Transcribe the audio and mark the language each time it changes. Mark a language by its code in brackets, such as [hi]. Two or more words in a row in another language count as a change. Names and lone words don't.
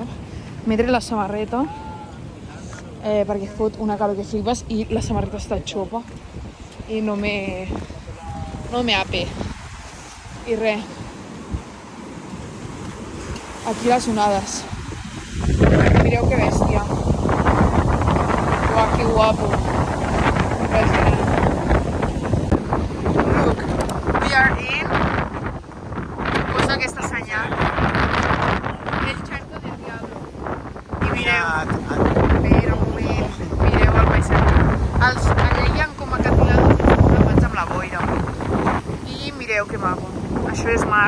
[ca] M'he tret la samarreta perquè fot una calor que flipes i la samarreta està xopa i no me ape. I res. Aquí les onades. Mireu que bèstia. Uau, que guapo. Impressionant. [en] Look, we are in. [ca] Posa aquesta senyal. El Charco del Diablo. I mireu. Espera un moment. Mireu el paisatge. Allà hi ha com acantilades formats amb la boira. I mireu que maco. Això és mar.